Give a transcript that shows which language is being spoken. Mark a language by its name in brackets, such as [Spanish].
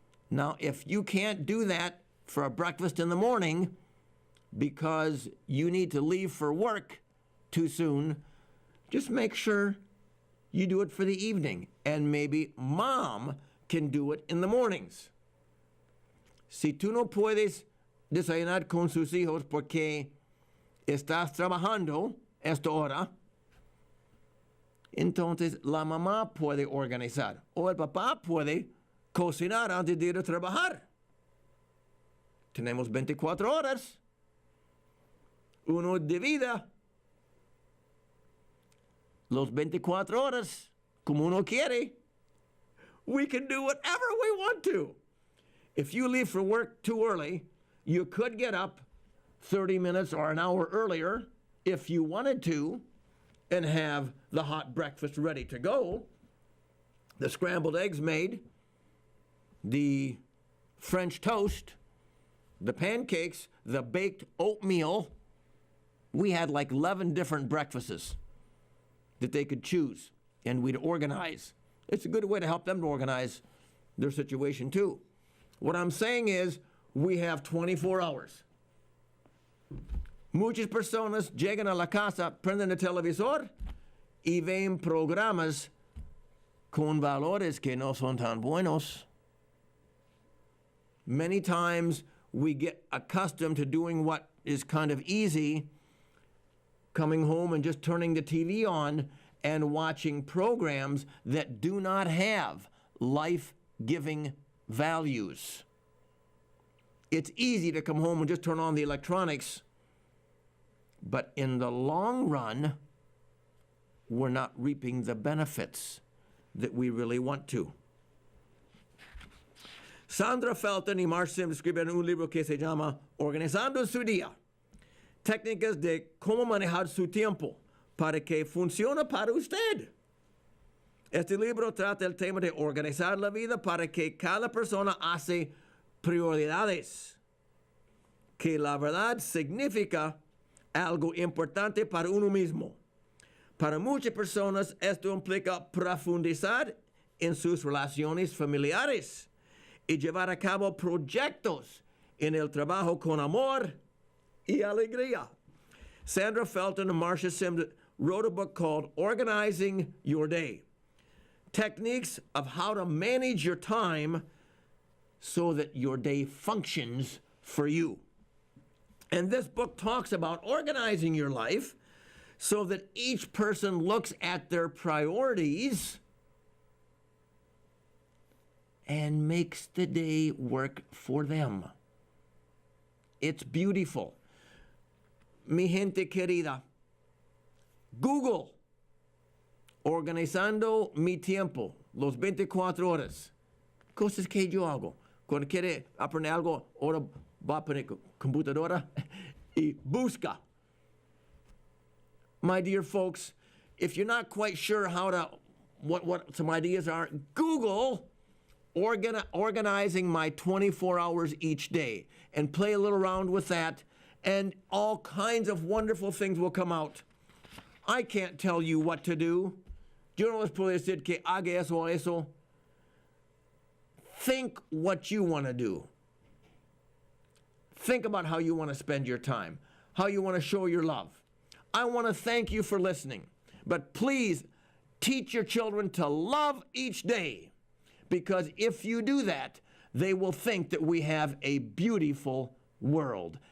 [English] Now, if you can't do that for a breakfast in the morning because you need to leave for work too soon, just make sure you do it for the evening, and maybe mom can do it in the mornings. [Spanish] Si tú no puedes desayunar con sus hijos porque estás trabajando esta hora, entonces la mamá puede organizar o el papá puede cocinar antes de ir a trabajar. Tenemos 24 horas. Uno divida los 24 horas como uno quiere. [English] We can do whatever we want to. If you leave for work too early, you could get up 30 minutes or an hour earlier if you wanted to and have the hot breakfast ready to go. The scrambled eggs made, the French toast, the pancakes, the baked oatmeal. We had like 11 different breakfasts that they could choose, and we'd organize. It's a good way to help them to organize their situation too. What I'm saying is we have 24 hours. [Spanish] Muchas personas llegan a la casa, prenden el televisor y ven programas con valores que no son tan buenos. [English] Many times we get accustomed to doing what is kind of easy, coming home and just turning the TV on and watching programs that do not have life-giving values. It's easy to come home and just turn on the electronics, but in the long run, we're not reaping the benefits that we really want to. [Spanish] Sandra Felton y Mark Sims escriben un libro que se llama Organizando su Día, técnicas de cómo manejar su tiempo para que funcione para usted. Este libro trata el tema de organizar la vida para que cada persona hace prioridades, que la verdad significa algo importante para uno mismo. Para muchas personas esto implica profundizar en sus relaciones familiares y llevar a cabo proyectos en el trabajo con amor y alegría. [English] Sandra Felton and Marcia Sims wrote a book called Organizing Your Day, Techniques of How to Manage Your Time so that your day functions for you. And this book talks about organizing your life so that each person looks at their priorities and makes the day work for them. It's beautiful. [Spanish] Mi gente querida, Google, organizando mi tiempo, los 24 horas. Cosas que yo hago. Cuando quiere aprender algo, ahora va a poner computadora y busca. [English] My dear folks, if you're not quite sure how to, what some ideas are, Google organizing my 24 hours each day and play a little around with that, and all kinds of wonderful things will come out. I can't tell you what to do. [Spanish] Yo no les puedo decir que haga eso o eso. [English] Think what you want to do. Think about how you want to spend your time, how you want to show your love. I want to thank you for listening, but please teach your children to love each day, because if you do that, they will think that we have a beautiful world.